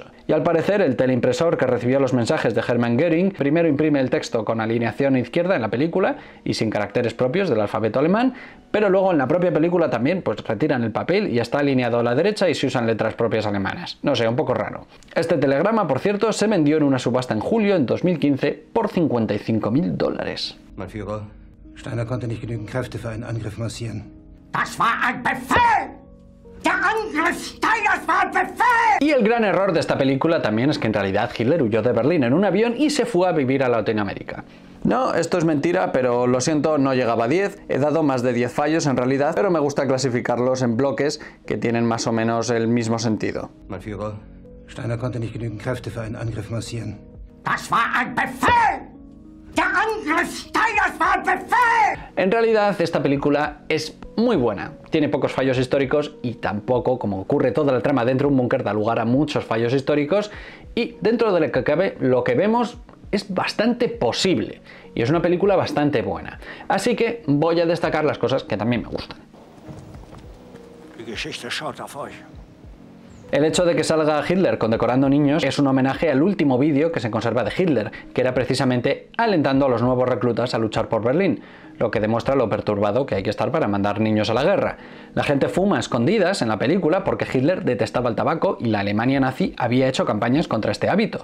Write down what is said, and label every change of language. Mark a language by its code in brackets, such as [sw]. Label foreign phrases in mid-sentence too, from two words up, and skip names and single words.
[es] Y al parecer el teleimpresor que recibió los mensajes de Hermann Göring primero imprime el texto con alineación izquierda en la película y sin caracteres propios del alfabeto alemán, pero luego en la propia película también pues retiran el papel y está alineado a la derecha y se usan letras propias alemanas. No sé, un poco raro. Este telegrama, por cierto, se vendió en una subasta en julio en 2015 por $55.000. [de] Mein Führer, Steiner konnte nicht genügend Kräfte für einen Angriff massieren. Das war ein Befehl! Der Angriff Steiners war ein Befehl! [es] Y el gran error de esta película también es que en realidad Hitler huyó de Berlín en un avión y se fue a vivir a Latinoamérica. No, esto es mentira, pero lo siento, no llegaba a 10. He dado más de 10 fallos en realidad, pero me gusta clasificarlos en bloques que tienen más o menos el mismo sentido. [de] Mein Führer, Steiner konnte nicht genügend Kräfte für einen Angriff massieren. Das war ein Befehl! Der Angriff Steiners war ein Befehl! [es] En realidad, esta película es muy buena. Tiene pocos fallos históricos y tampoco, como ocurre toda la trama dentro de un búnker, da lugar a muchos fallos históricos y dentro de lo que cabe, lo que vemos es bastante posible y es una película bastante buena. Así que voy a destacar las cosas que también me gustan. [de] Die Geschichte schaut auf euch. [es] El hecho de que salga Hitler condecorando niños es un homenaje al último vídeo que se conserva de Hitler, que era precisamente alentando a los nuevos reclutas a luchar por Berlín, lo que demuestra lo perturbado que hay que estar para mandar niños a la guerra. La gente fuma a escondidas en la película porque Hitler detestaba el tabaco y la Alemania nazi había hecho campañas contra este hábito.